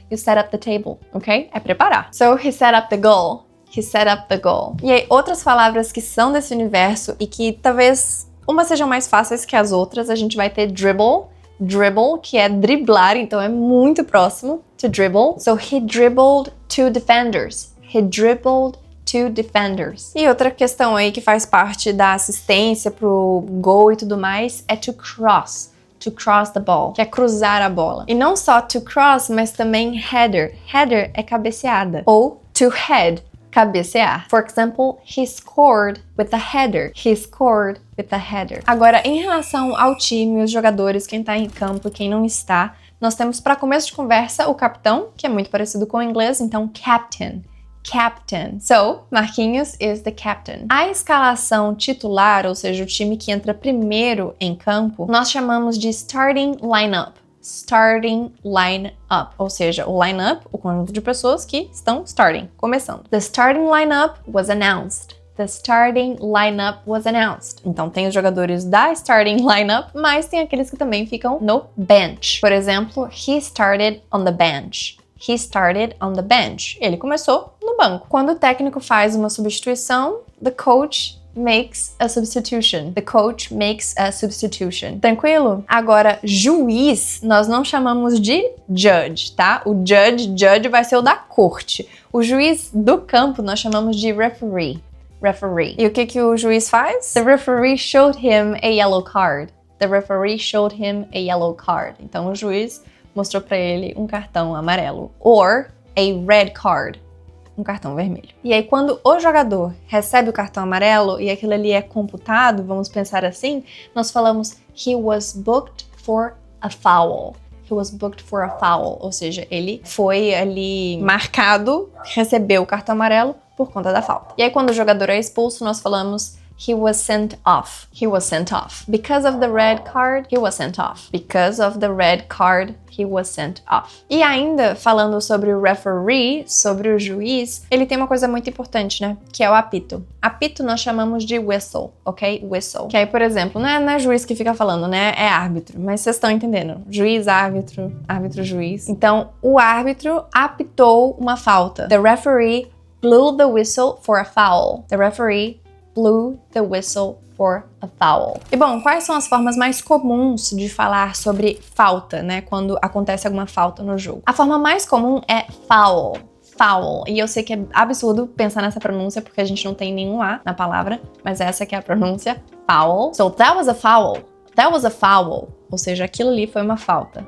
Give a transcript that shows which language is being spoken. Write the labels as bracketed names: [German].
[English] You set up the table, ok? [Portuguese] É preparar. [English] So, he set up the goal. He set up the goal. [Portuguese] E aí, outras palavras que são desse universo e que talvez umas sejam mais fáceis que as outras, a gente vai ter dribble. Dribble, que é driblar, então é muito próximo to dribble. [English] So, he dribbled two defenders. He dribbled two defenders. [Portuguese] E outra questão aí que faz parte da assistência pro gol e tudo mais é to cross. To cross the ball, que é cruzar a bola. E não só to cross, mas também header. Header é cabeceada. Ou to head, cabecear. [English] For example, he scored with a header. He scored with a header. [Portuguese] Agora, em relação ao time, os jogadores, quem tá em campo e quem não está, nós temos para começo de conversa o capitão, que é muito parecido com o inglês, então captain. [English] Captain. So, Marquinhos is the captain. [Portuguese] A escalação titular, ou seja, o time que entra primeiro em campo, nós chamamos de starting lineup. Starting lineup, ou seja, o lineup, o conjunto de pessoas que estão starting, começando. [English] The starting lineup was announced. The starting lineup was announced. [Portuguese] Então tem os jogadores da starting lineup, mas tem aqueles que também ficam no bench. Por exemplo, [English] he started on the bench. He started on the bench. [Portuguese] Ele começou no banco. Quando o técnico faz uma substituição, [English] the coach makes a substitution. The coach makes a substitution. [Portuguese] Tranquilo? Agora, juiz, nós não chamamos de judge, tá? O judge vai ser o da corte. O juiz do campo nós chamamos de referee. Referee. E o que o juiz faz? [English] The referee showed him a yellow card. The referee showed him a yellow card. [Portuguese] Então, o juiz mostrou pra ele um cartão amarelo. [English] Or a red card. [Portuguese] Um cartão vermelho. E aí, quando o jogador recebe o cartão amarelo e aquilo ali é computado, vamos pensar assim, nós falamos [English] he was booked for a foul. He was booked for a foul. [Portuguese] Ou seja, ele foi ali marcado, recebeu o cartão amarelo por conta da falta. E aí, quando o jogador é expulso, nós falamos [English] he was sent off. He was sent off. Because of the red card, he was sent off. Because of the red card, he was sent off. [Portuguese] E ainda, falando sobre o referee, sobre o juiz, ele tem uma coisa muito importante, né? Que é o apito. Apito nós chamamos de whistle, ok? Whistle. Que aí, por exemplo, não é juiz que fica falando, né? É árbitro. Mas vocês estão entendendo. Juiz, árbitro, árbitro, juiz. Então, o árbitro apitou uma falta. [English] The referee blew the whistle for a foul. The referee blew the whistle for a foul. [Portuguese] E bom, quais são as formas mais comuns de falar sobre falta, né? Quando acontece alguma falta no jogo. A forma mais comum é foul. Foul. E eu sei que é absurdo pensar nessa pronúncia porque a gente não tem nenhum A na palavra, mas essa que é a pronúncia, foul. [English] So that was a foul. That was a foul. [Portuguese] Ou seja, aquilo ali foi uma falta.